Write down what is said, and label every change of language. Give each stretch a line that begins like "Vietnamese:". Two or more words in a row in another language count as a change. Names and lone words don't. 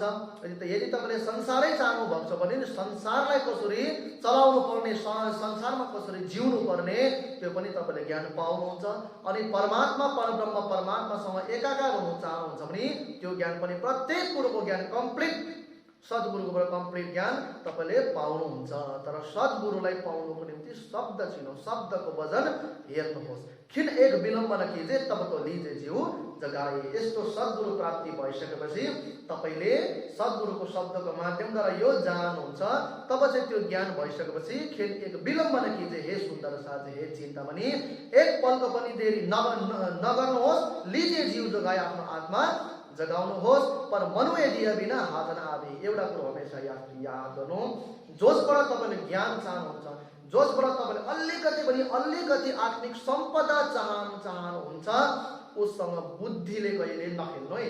Nepali: यदि तपाईले संसारै चाहनु भएको छ भने संसारलाई कसरी चलाउनु पर्ने, संसारमा कसरी जिउनु पर्ने त्यो पनि तपाईले ज्ञान पाउनुहुन्छ। अनि परमात्मा परब्रह्म परमात्मासँग एकाकार हुनु चाहनुहुन्छ भने त्यो ज्ञान पनि प्रत्येक कुरोको ज्ञान कम्प्लिट सद्गुरुबाट कम्प्लिट ज्ञान तपाईले पाउनुहुन्छ। तर सद्गुरुलाई पाउनुको निम्ति शब्द चिनो, शब्दको वजन हेर्नुहोस्।
Hindi: खिन एक विलम्बन कीजे तब तो लीजे जीव जगाए।
Nepali: यस्तो सद्गुरु प्राप्ति भइसकेपछि तपाईले सद्गुरुको शब्दको माध्यमद्वारा यो जान्नुहुन्छ, तब चाहिँ त्यो ज्ञान भइसकेपछि
Hindi: खिन एक विलम्बन कीजे
Nepali: हे सुन्दर साथी, हे चिन्तामणि, एक पलको पनि देरी नगर्नुहोस्।
Hindi: लीजे जीव जगाए,
Nepali: आफ्नो आत्मा जगाउनुहोस्।
Hindi: पर मनुए दिए बिना हात नआवे।
Nepali: एउटा कुरो हमेशा याद गर्नु, जोसबाट तपाईले ज्ञान चाहनुहुन्छ, जोसबाट तपाईले अलिकति आत्मिक सम्पदा चाहनुहुन्छ, उसँग बुद्धिले कहिले नखेल्नु है।